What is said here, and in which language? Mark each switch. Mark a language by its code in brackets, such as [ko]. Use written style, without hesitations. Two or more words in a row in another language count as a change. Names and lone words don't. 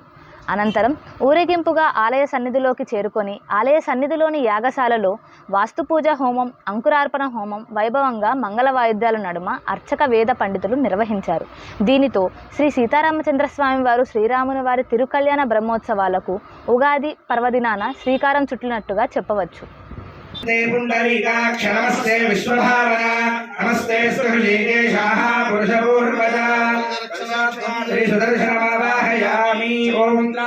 [te] అనంతరం ఊరేగింపుగా ఆలయ సన్నిధిలోకి చేరుకొని ఆలయ సన్నిధిలోని యాగశాలలో వాస్తుపూజ హోమం, అంకురార్పణ హోమం వైభవంగా మంగళ వాయిద్యాల నడుమ అర్చక వేద పండితులు నిర్వహించారు. దీనితో శ్రీ సీతారామచంద్రస్వామి వారు శ్రీరాముని వారి తిరుకళ్యాణ బ్రహ్మోత్సవాలకు ఉగాది పర్వదినాన శ్రీకారం చుట్టినట్టుగా చెప్పవచ్చు. [sa] नमस्ते पुंडरीकाक्ष नमस्ते विश्वभावना नमस्ते स्तुतिकेशाः पुरुषपूर्वजा श्री सुदर्शन वाहयामि ओम